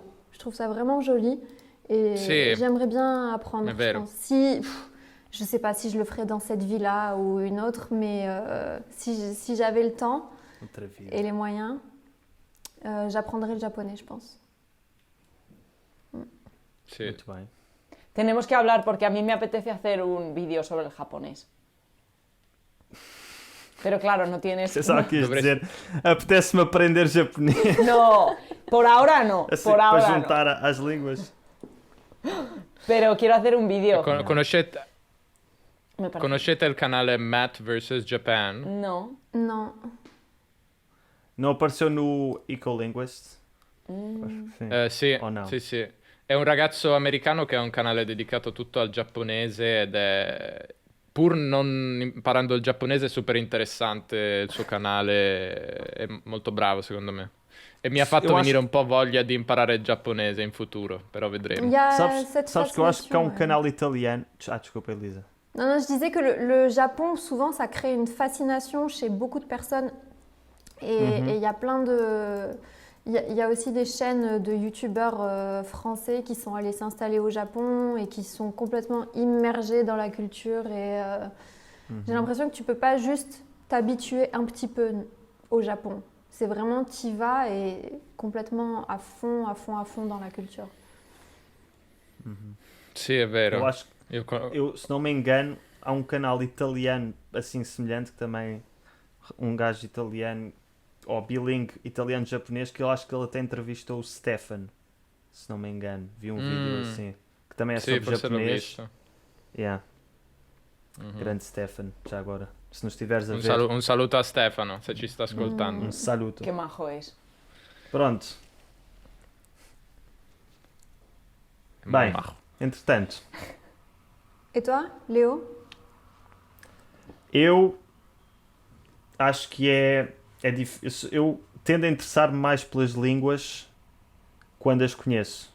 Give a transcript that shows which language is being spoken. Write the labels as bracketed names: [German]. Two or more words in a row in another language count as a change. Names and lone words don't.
[French] Je trouve ça vraiment joli. Et [Italian] Sì. [French] j'aimerais bien apprendre, [Italian] È [French] je [Italian] vero. [French] pense. Je sais pas si je le ferais dans cette vie-là ou une autre, mais si j'avais le temps [Portuguese] Outra vida. [French] et les moyens, j'apprendrais le japonais, je pense. [Italian] Sì. [Portuguese] Muito bem. [Spanish] Tenemos que hablar porque a mí me apetece hacer un vídeo sobre el japonés. Pero claro, no tienes... [Portuguese] Você só quis Dobre- dizer, apetece-me aprender japonês. [Spanish] No, por ahora no, [Portuguese] Assim, [Spanish] por [Portuguese] para [Spanish] ahora no. [Portuguese] juntar às línguas. [Spanish] Pero quiero hacer un vídeo. [Italian] Conoscete, [Spanish] Me parece. [Italian] conoscete il canale Matt vs Japan? No. [French] Non. [Portuguese] Não apareceu no Ecolinguist? Acho que sim. [Italian] Sì, [Spanish] O no? [Italian] sì, sì. È un ragazzo americano che ha un canale dedicato tutto al giapponese ed è, pur non imparando il giapponese, è super interessante il suo canale, è molto bravo secondo me. E mi ha fatto [Portuguese] Eu acho- [Italian] venire un po' voglia di imparare il giapponese in futuro, però Il vedremo. [French] y a [Portuguese] Sabes, [French] cette [Portuguese] sabes que eu acho que há um [French] fascination, ouais. [Portuguese] canal italiano. Ah, desculpa, Elisa. [French] Non, je disais que le Japon, souvent, ça crée une fascination chez beaucoup de personnes. Et il y a plein de... Il y a aussi des chaînes de youtubeurs français qui sont allés s'installer au Japon et qui sont complètement immergés dans la culture. Et j'ai l'impression que tu peux pas juste t'habituer un petit peu au Japon. C'est vraiment, t'y vas et complètement à fond, à fond, à fond dans la culture. [Italian] Sì, è vero. [Portuguese] Eu acho [Italian] Io con- [Portuguese] eu, se não me engano, há um canal italiano assim semelhante que também um gajo italiano ou bilingue italiano-japonês que eu acho que ele até entrevistou o Stefan, se não me engano, vi um vídeo assim que também é [Italian] Sì, [Portuguese] sobre [Italian] forse l'ho [Portuguese] japonês. [Italian] visto. [English] Yeah, Mhm. [Portuguese] grande Stefan, já agora. Se nos estiveres a [Italian] Un, [Portuguese] ver, [Italian] un saluto a Stefano, se ci sta ascoltando. [Portuguese] um saluto. [Spanish] Qué majo es. [Portuguese] Pronto, [Italian] È [Portuguese] bem, [Italian] majo. [Portuguese] entretanto, [French] Et toi, Léo? [Portuguese] eu acho que é difícil. Eu tendo a interessar-me mais pelas línguas quando as conheço.